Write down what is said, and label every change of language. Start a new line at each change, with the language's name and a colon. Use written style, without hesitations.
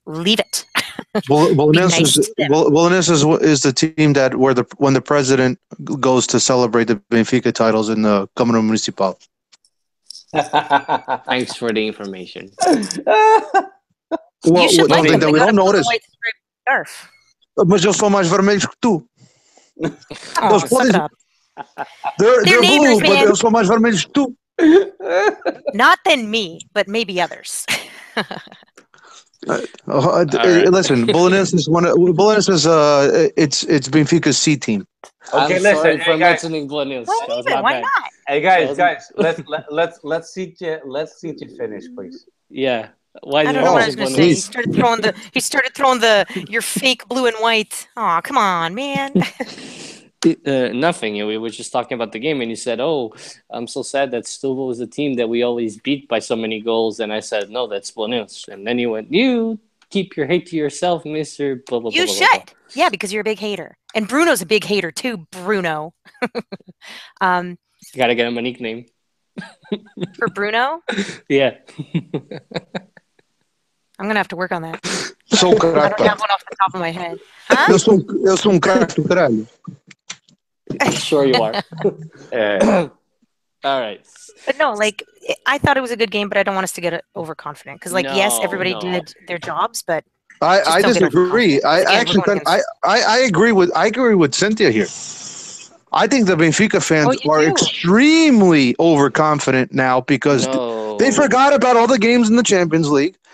English: Leave it. Belenenses is the team that when the president goes to celebrate the Benfica titles in the Câmara Municipal. Thanks for the information. You should like them. That we don't notice.
Portuguese: Mas eu sou mais vermelhos que tu.
English: They're neighbors, blue, man.
Portuguese: But eu sou mais vermelhos que tu.
English: Not than me, but maybe others. Listen, Belenenses is it's Benfica's C team. Okay, I'm sorry for mentioning Belenenses. Why not? Hey guys, let's see you finish, please. Yeah. Why I don't know what I was going to say. He started throwing your fake blue and white. Oh, come on, man. Nothing. We were just talking about the game, and he said, "Oh, I'm so sad that Stubble was a team that we always beat by so many goals." And I said, "No, that's Belenenses." And then he went, "You keep your hate to yourself, Mister." Blah, blah, you blah, should. blah, blah. Yeah, because you're a big hater, and Bruno's a big hater too. Bruno. Gotta get him a nickname. For Bruno? Yeah. I'm gonna have to work on that. I don't have one off the top of my head. Huh?
Portuguese: Eu sou craque do caralho.
English: Sure you are. All right. But no, like I thought it was a good game, but I don't want us to get overconfident because, yes, everybody did their jobs, but I disagree. I agree with Cynthia here. I think the Benfica fans are extremely overconfident now because they forgot about all the games in the Champions League.